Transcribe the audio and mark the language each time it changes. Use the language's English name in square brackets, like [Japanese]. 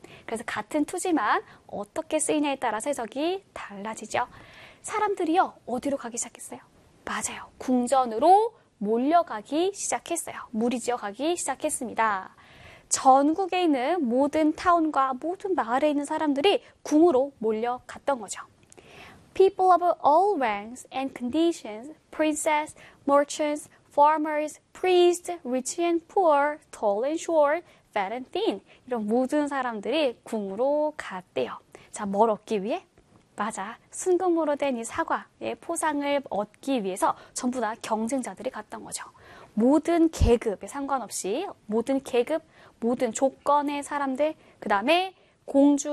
[Korean] 그래서 같은 to지만 어떻게 쓰이냐에 따라서 해석이 달라지죠. 사람들이요, 어디로 가기 시작했어요? 맞아요. 궁전으로 몰려가기 시작했어요. 무리지어 가기 시작했습니다. 전국에 있는 모든 타운과 모든 마을에 있는 사람들이 궁으로 몰려갔던 거죠. [English] People of all ranks and conditions, princes, merchants, farmers, priests, rich and poor, tall and short, fat and thin. [Korean] 이런 모든 사람들이 궁으로 갔대요. 자, 뭘 얻기 위해? 맞아. 순금으로 된이 사과의 포상을 얻기 위해서 전부 다 경쟁자들이 갔던 거죠. 모든 계급에 상관없이 모든 계급, 모든 조건의 사람들, 그 다음에 공주의